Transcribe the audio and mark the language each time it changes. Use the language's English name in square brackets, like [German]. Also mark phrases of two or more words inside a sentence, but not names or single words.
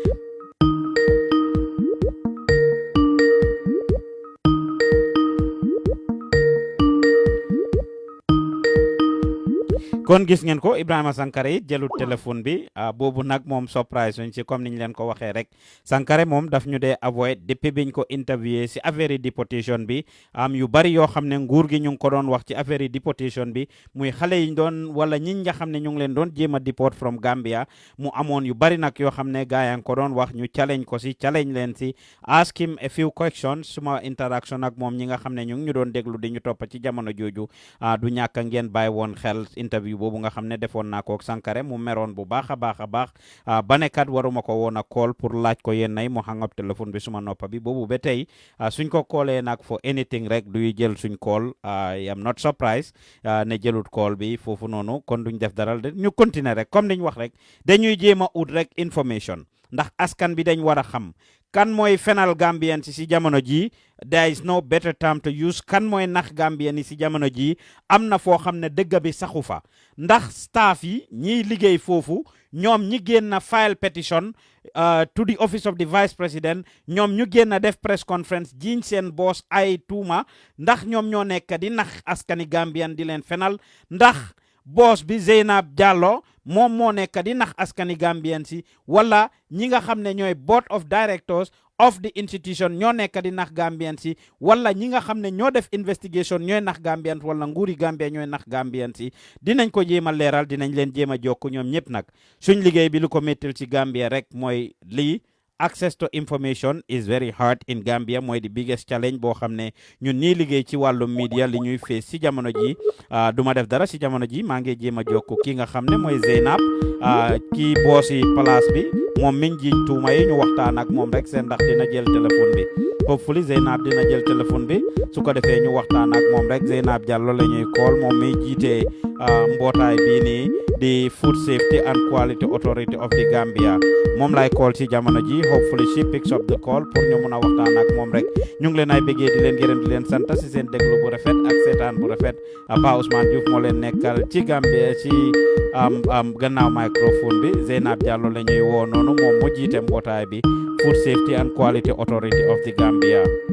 [Wolof] kon gis ngeen ko Ibrahima Sankare it jëlut téléphone bi boobu nag moom surprise suñ ci comme niñ leen ko waxee rek Sankare moom daf ñu dee avoid depuis biñ ko interviewé si affaire deportation bi am yu bari yoo xam ne nguur gi ñu ngi ko doon wax ci affaire deportation bi muy xale yi doon wala ñi nga xam ne ñu ngi leen doon jéem a [English] deport from Gambia [Wolof] mu amoon yu bari nag yoo xam ne gaa yaa ngi ko doon wax ñu challenge ko si challenge leen si [English] ask him a few questions [Wolof] suma interaction ak moom ñi nga xam ne ñu ngi ñu doon déglu di ñu topp ci jamono jooju du ñàkk ngeen bàyyi woon xel interview boobu nga xam ne defoon naa ko ak Sankare mu meroon bu baax a baax a baax ba ne kat waruma ko woon a call pour laaj ko yéen nay mu [English] hang up [Wolof] téléphone bi suma noppa bi boobu ba tey suñ ko callee nag [English] for anything [Wolof] rek duy jël suñ call [English] I am not surprised [Wolof] ne jëlut call bi foofu noonu kon duñ def dara ñu continuer rek comme niñ wax rek dañuy jéem a ut rek information ndax askan bi dañ war a xam kan mooy fenal Gambian si jamono ji [English] there is no better time to use [Wolof] kan mooy nax Gambian yi si jamono ji am na foo xam ne dëgg bi saxu fa ndax staff yi ñiy liggéey foofu ñoom ñi génn [English] file petition to the office of the vice president [Wolof] ñoom ñu génn def [English] press conference [Wolof] jiiñ seen boss ay tuuma ndax ñoom ñoo nekk di nax askani Gambian di leen fenal ndax boss bi Zeynab Jallow moom moo nekk di nax askani Gambian si wala ñi nga xam ne ñooy [English] board of directors of the institution [Wolof] ñoo nekk di nax Gambian si wala ñi nga xam ne ñoo def investigation ñooy nax Gambian wala nguuri Gambia ñooy nax Gambian si dinañ ko jéem a leeral dinañ leen jéem a jokk ñoom ñëpp nag suñ liggéey bi lu ko méttil ci Gambia rek mooy lii [English] access to information is very hard in Gambia [Wolof] mooy [English] the biggest challenge [Wolof] boo xam ne ñun ñii liggéey ci wàllu media li ñuy face si jamono ji duma def dara si jamono ji maa ngi jéem a jokk ki nga xam ne mooy Zeynab kii boosi place bi moom miñ jiñ tuuma yi ñu waxtaan ak moom rek seen ndax dina jël téléphone bi hopefully Zeynab dina jël téléphone bi su ko defee ñu waxtaan ak moom rek Zeynab Jallow la ñuy call moom mi jiitee mbootaay bii nii di Food Safety and Quality Authority of the Gambia moom lay call ci jamono ji [English] hopefully she picks up the call [Wolof] pour ñu mun a waxtaan ak moom rek ñu ngi leen ay bëggee di leen gërëm di leen sant si seen déglu bu rafet ak seetaan bu rafet Pa Ousmane Diouf moo leen nekkal ci Gambia ci gannaaw microphone bi Zeynab Jallow la ñuy woo noonu moom mu jiite mbootaay bi Food Safety and Quality Authority of the Gambia.